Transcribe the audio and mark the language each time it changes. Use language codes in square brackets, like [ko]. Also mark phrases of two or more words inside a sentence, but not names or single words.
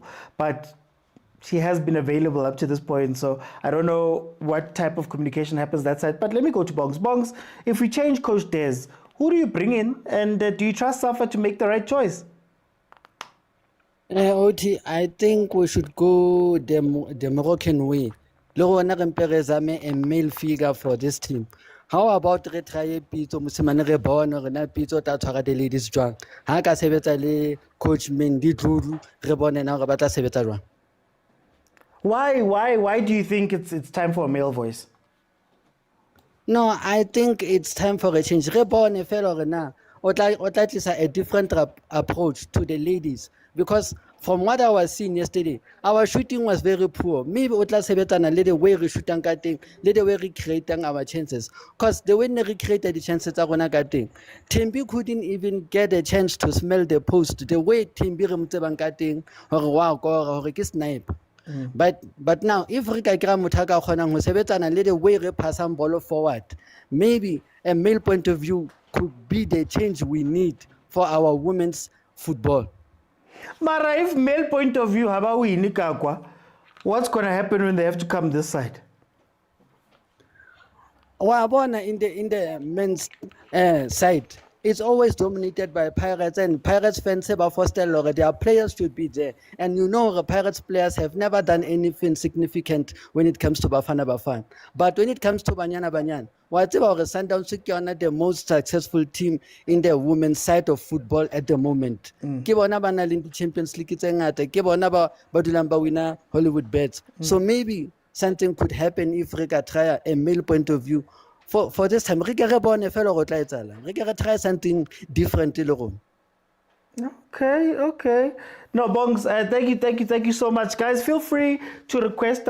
[en] But she has been available up to this point, so I don't know what type of communication happens that side. But let me go to Bongs. Bongs, if we change Coach Des, who do you bring in, and do you trust Safa to make the right choice? Oti, I think we should go the Moroccan way. [st] Logo na re mpe re zame [en] a male figure for this team. How about [st] re try Pitso Mosimane re bone re na Pitso ta tshwara [en] the ladies [st] jwang. Ha ka sebetsa le coach Mendy Dlulu re bone na re batla sebetsa jwang. [en] Why do you think it's time for a male voice? No, I think it's time for a change. [st] Re bone fela re na o tla tlisa [en] a different approach to the ladies, because from what I was seeing yesterday, our shooting was very poor. Maybe [st] o tla sebetsana le [en] the way [st] re shootang ka teng, le [en] the way re creating our chances, because the way we created the chances [st] tsa rona ka teng, [en] Tembi couldn't even get a chance to smell the post. The way [st] Tembi re motsebang ka teng hore wa kora hore ke snipe. [en] But now, if we can [st] sebetsana le [en] the way we pass on ball forward, maybe a male point of view could be the change we need for our women's football. Mara, if male point of view, what's going to happen when they have to come this side? In the men's side, it's always dominated by Pirates, and Pirates fans have fostered their players should be there. And you know, the Pirates players have never done anything significant when it comes to Bafana. But when it comes to Banyana, whatever Sundowns is the most successful team in the women's side of football at the moment. [st] Ke bona bana le di Champions League tse ngata, ke bona ba dulang ba winner Hollywood bets. [en] So maybe something could happen if we can try a male point of view. For this time, we can try something different. Okay. No, Bongs, thank you so much. Guys, feel free to request.